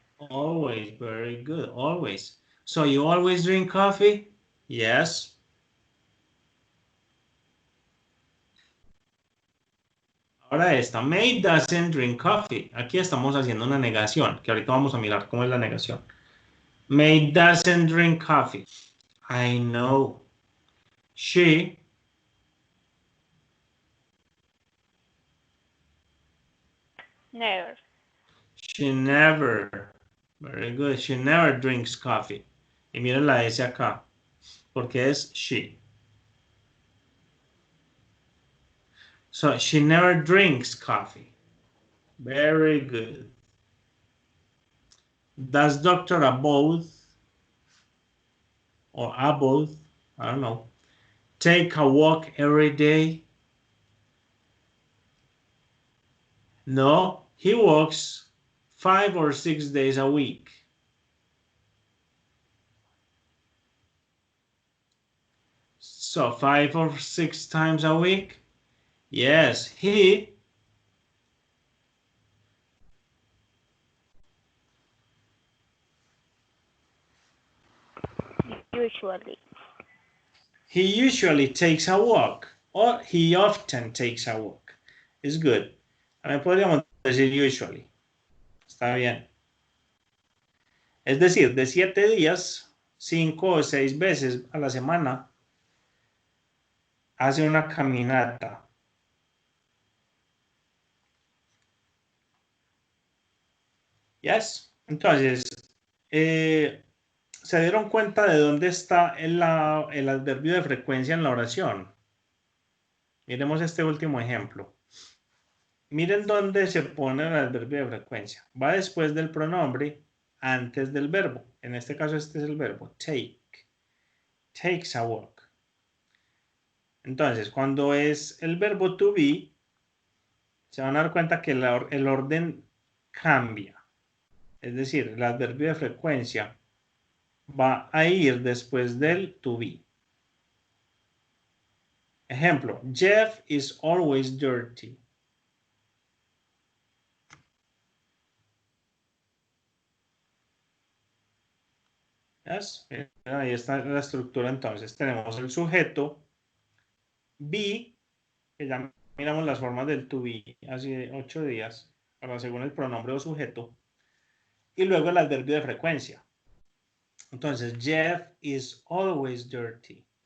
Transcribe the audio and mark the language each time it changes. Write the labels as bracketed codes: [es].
[en] Always, very good, always. So you always drink coffee? Yes. [es] Ahora esta, [en] May doesn't drink coffee. [es] Aquí estamos haciendo una negación, que ahorita vamos a mirar cómo es la negación. [en] May doesn't drink coffee. I know. She Never. She never. Very good. She never drinks coffee. Y miren la S acá, porque es she. So she never drinks coffee. Very good. Does Dr. Abode or Abode, I don't know, take a walk every day? No, he walks 5 or 6 days a week. So 5 or 6 times a week? Yes, he Usually. He usually takes a walk, or he often takes a walk. It's good. [es] También podríamos decir usually. Está bien. Es decir, de 7 días, 5 o 6 veces a la semana, hace una caminata. [en] Yes. [es] Entonces, ¿se dieron cuenta de dónde está el adverbio de frecuencia en la oración? Miremos este último ejemplo. Miren dónde se pone el adverbio de frecuencia. Va después del pronombre, antes del verbo. En este caso, este es el verbo, take. [en] Takes a walk. [es] Entonces, cuando es el verbo to be, se van a dar cuenta que el orden cambia. Es decir, el adverbio de frecuencia va a ir después del to be. Ejemplo, [en] Jeff is always dirty. ¿Yes? [es] Ahí está la estructura. Entonces, tenemos el sujeto, be, que ya miramos las formas del to be hace 8 días, para según el pronombre o sujeto, y luego el adverbio de frecuencia. Entonces, [en] Jeff is always dirty.